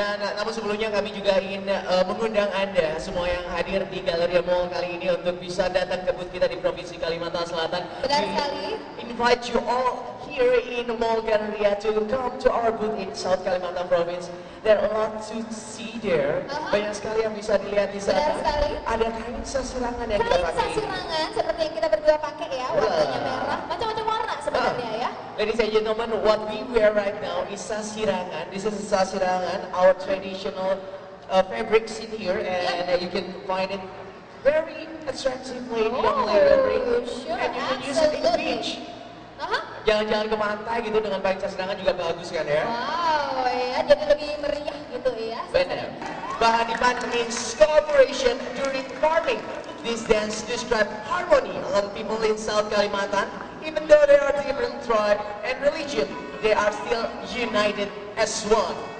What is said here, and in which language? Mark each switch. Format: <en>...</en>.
<id>namun sebelumnya kami juga ingin mengundang Anda semua yang hadir di Galleria Mall kali ini untuk bisa datang ke booth kita di Provinsi Kalimantan Selatan. Benar sekali.</id> <en>Invite you all here in Mall Galleria to come to our booth in South Kalimantan Province. There are a lot to see there.</en> <id>Banyak sekali yang bisa dilihat di sana. Benar sekali. Ada kain sasirangan yang kita pakai. Kain sasirangan seperti yang kita berdua pakai ya, warnanya merah. Macam-macam warna sebenarnya ya.</id> <en>Ladies and gentlemen, what we wear right now is sasirangan. This is sasirangan, our traditional fabrics in here, and you can find it very attractively in young lady, sure, and you can use it in the beach.</en> <id>Jalan-jalan ke pantai gitu dengan kain sasirangan juga bagus kan ya? Wow, ya jadi lebih meriah gitu ya. Benar.</id> <en>Bahadipan means cooperation during farming. This dance describes harmony among people in South Kalimantan. Even though they are different tribe and religion, they are still united as one.</en>